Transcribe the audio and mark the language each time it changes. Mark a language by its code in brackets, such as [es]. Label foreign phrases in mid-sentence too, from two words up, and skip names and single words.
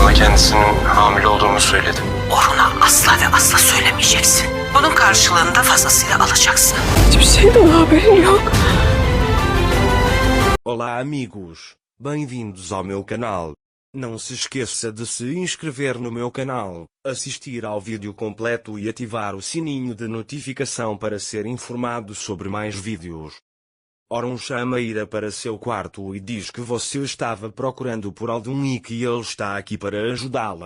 [tr] kendisinin hamile olduğunu söyledi. Orhun'a asla ve asla söylemeyeceksin. Bunun karşılığında fazlasıyla alacaksın. Hiçbir şeyden haberin yok. [pt] Olá amigos, bem-vindos ao meu canal. Não se esqueça de se inscrever no meu canal, assistir ao vídeo completo e ativar o sininho de notificação para ser informado sobre mais vídeos. Orhun chama Ira para seu quarto e diz que você estava procurando por Aldun e que ele está aqui para ajudá-la.